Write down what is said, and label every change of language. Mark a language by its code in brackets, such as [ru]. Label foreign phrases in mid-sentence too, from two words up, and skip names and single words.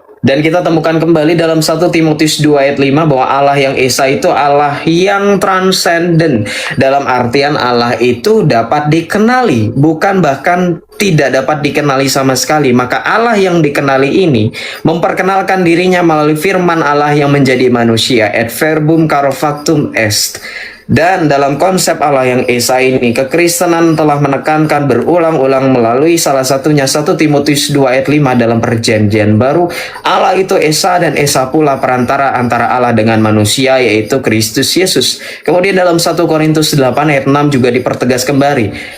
[id] Dan kita temukan kembali dalam 1 Timotius 2 ayat 5 bahwa Allah yang Esa itu Allah yang transenden. Dalam artian Allah itu dapat dikenali, bukan bahkan tidak dapat dikenali sama sekali. Maka Allah yang dikenali ini memperkenalkan dirinya melalui firman Allah yang menjadi manusia, [la] et verbum caro factum est. [id] Dan dalam konsep Allah yang Esa ini, kekristenan telah menekankan berulang-ulang melalui salah satunya 1 Timotius 2 ayat 5 dalam perjanjian baru. Allah itu Esa dan Esa pula perantara antara Allah dengan manusia, yaitu Kristus Yesus. Kemudian dalam 1 Korintus 8 ayat 6 juga dipertegas kembali.